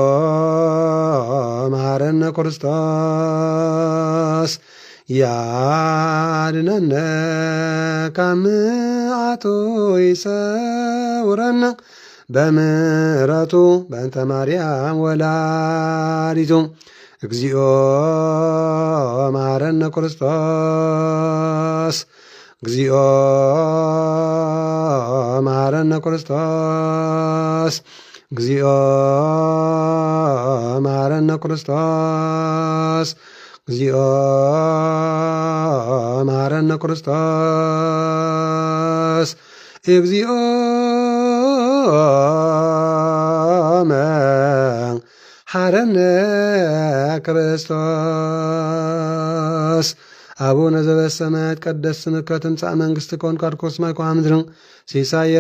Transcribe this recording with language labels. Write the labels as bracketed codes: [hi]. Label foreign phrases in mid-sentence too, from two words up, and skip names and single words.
[gez] መሐረነ ክርስቶስ ያድነነ ከመዓቱ ይሰውረነ በምሕረቱ በእንተ ማርያም ወላዲቱ እግዚኦ መሐረነ መሐረነ ክርስቶስ እግዚኦ መሐረነ ክርስቶስ እግዚኦ መሐረነ ክርስቶስ እግዚኦ መሐረነ ክርስቶስ እግዚኦ መሐረነ ክርስቶስ አቡነ ዘበሰማያት ይትቀደስ ስምከ ትምጻእ መንግሥትከ ወይኩን ስምከ በምድር ሲሳየነ